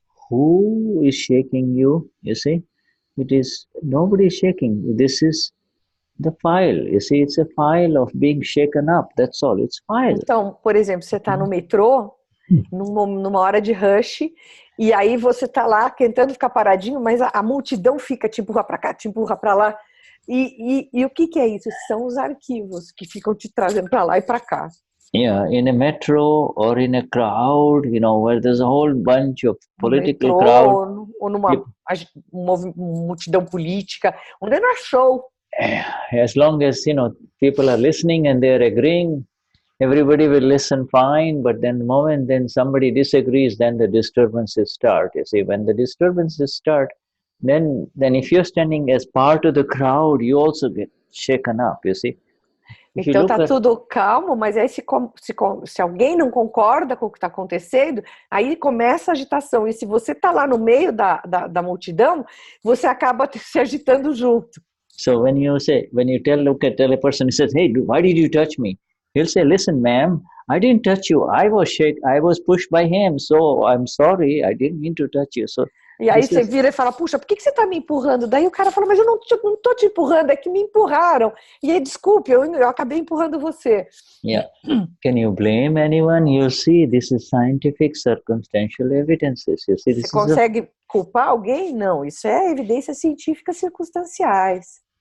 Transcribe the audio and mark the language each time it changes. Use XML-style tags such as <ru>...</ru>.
<en>who is shaking you, you see? It is, nobody is shaking. This is the file. You see, it's a file of being shaken up. That's all. It's file.</en> <pt>Então, por exemplo, você está no metrô, numa hora de rush, e aí você está lá tentando ficar paradinho, mas a multidão fica te empurra para cá, te empurra para lá. E o que é isso? São os arquivos que ficam te trazendo para lá e para cá.</pt> <en>Yeah, in a metro or in a crowd, you know, where there's a whole bunch of political crowd.</en> <pt>Ou numa multidão política, onde não é show.</pt> <en>As long as, you know, people are listening and they're agreeing, everybody will listen fine, but then the moment then somebody disagrees, then the disturbances start. You see, when the disturbances start, then if you're standing as part of the crowd, you also get shaken up, you see.</en> <pt>Então tá tudo calmo, mas aí se alguém não concorda com o que está acontecendo, aí começa a agitação. E se você tá lá no meio da multidão, você acaba se agitando junto.</pt> <en>So when you tell a person, he says, "Hey, why did you touch me?" He'll say, "Listen, ma'am, I didn't touch you. I was pushed by him. So I'm sorry. I didn't mean to touch you." So</en> <pt>e aí você vira e fala, puxa, por que você está me empurrando? Daí o cara fala, mas eu não estou te empurrando, é que me empurraram. E aí, desculpe, eu acabei empurrando você.</pt> <en>Yeah. Can you blame anyone? You'll see, this is scientific circumstantial evidences. You see,</en> <pt>você consegue culpar alguém? Não, isso é evidências científicas circunstanciais.</pt>